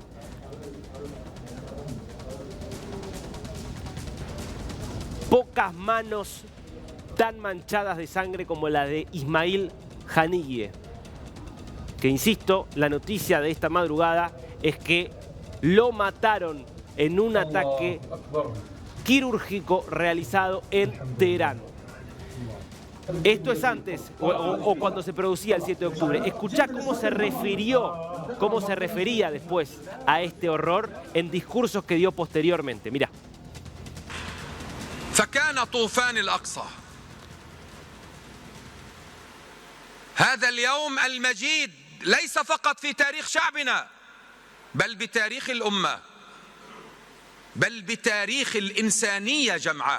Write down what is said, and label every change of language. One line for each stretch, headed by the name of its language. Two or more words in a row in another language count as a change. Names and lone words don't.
Spanish: Pocas manos tan manchadas de sangre como la de Ismail Haniyeh, que, insisto, la noticia de esta madrugada es que lo mataron en un ataque quirúrgico realizado en Teherán. Esto es antes o cuando se producía el 7 de octubre. Escuchá cómo se refería después a este horror en discursos que dio posteriormente. Mirá.
Arabic: فكان طوفان الأقصى هذا اليوم المجيد ليس فقط في تاريخ شعبنا بل بتاريخ الأمة بل بتاريخ الإنسانية جمعاء.